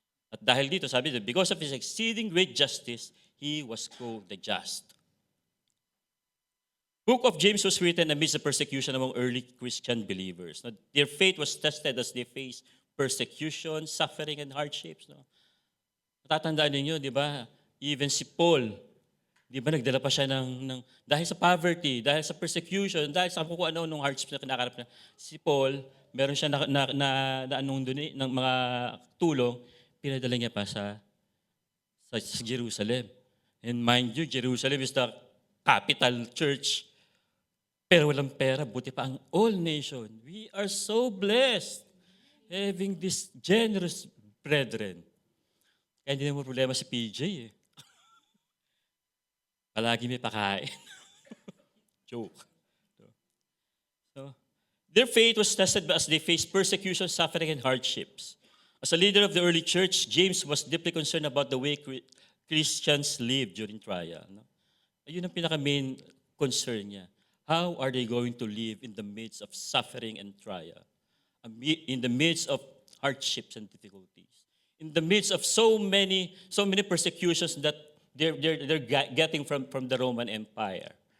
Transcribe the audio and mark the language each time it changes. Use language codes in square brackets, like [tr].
[tl] At dahil dito, sabi dito, [en] because of his exceeding great justice, he was called the just. Book of James was written amidst the persecution among early Christian believers. No? Their faith was tested as they faced persecution, suffering, and hardships. No? [tl] Natatandaan ninyo, di ba? Even si Paul, di ba nagdala pa siya dahil sa poverty, dahil sa persecution, dahil sa kung ano nung hardships na kinakarap niya. Si Paul, meron siya ng mga tulong, pinadala niya pa sa Jerusalem. [en] And mind you, Jerusalem is the capital church. [tl] Pero walang pera, buti pa ang all nation. [en] We are so blessed having this generous brethren. [tl] Kaya hindi naman problema si PJ. Palagi may pakain. Joke. [en] So, their faith was tested as they faced persecution, suffering, and hardships. As a leader of the early church, James was deeply concerned about the way Christians live during trial. No? [tl] Ayun ang pinaka-main concern niya. [en] How are they going to live in the midst of suffering and trial? In the midst of hardships and difficulties? In the midst of so many persecutions that they're getting from the Roman Empire?